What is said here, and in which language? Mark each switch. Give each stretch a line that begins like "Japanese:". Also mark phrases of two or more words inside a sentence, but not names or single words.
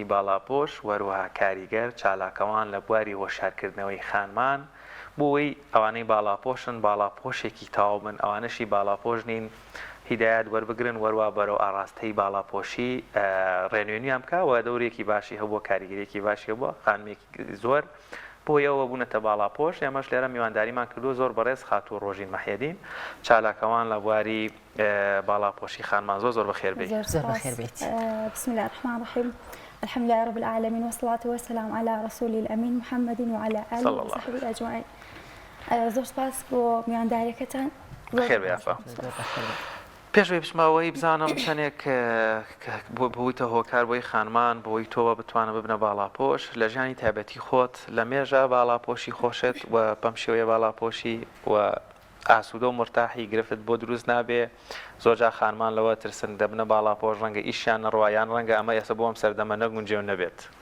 Central Kurdish: باڵاپۆش وەروەها کاریگەر چالاکەوان لە بواری هۆشارکردنەوەی خانمان بۆەوەی ئەوانەی باڵاپۆشن باڵاپۆشێکی تاو بن ئەوانەشی باڵاپۆش نین هیدایەت وەربگرن وەروە بەرەو ئاڕاستەی باڵاپۆشی ڕێنوێنیان بکەوە دەورێکی باشی هەبووە کاریگەریەکی باشی بووە خانمێکی زۆر بۆ ئەوە بوونەتە باڵاپۆش ئێمەش لێرە میوانداریمان کردو زۆر بەڕێز خاتوو ڕۆژین مەحیەدین چالاکەوان لە بواری باڵاپۆشی خانمان زۆر بەخێربێت.
Arabic: بسم الله الرحمن الرحيم الحمد لله رب العالمين والصلاة والسلام على رسول الأمين محمد وعلى آله وصحبه أجمعين.
Central Kurdish: زۆر سپاس بۆ میوانداریەکەتان. خێر بێ ئافا. پێشوەی بچمەوەی بزانم چەندێک بوویتە هۆکار بۆی خانمان بۆی تۆوە بتوانە ببنە باڵاپۆش لە ژیانی تایبەتی خۆت لە مێژە باڵاپۆشی خۆشت و بەم شێوەیە باڵاپۆشی و ئاسوودە و مرتاحی گرفت بۆ دروست نابێ زۆرجا خانمان لەوە ترسن دەبنە باڵاپۆش ڕەنگە ئیشیان نەڕوایان ڕەنگە ئەمە ئێستا بۆم سەردەمە نەگونجێو نەبێت.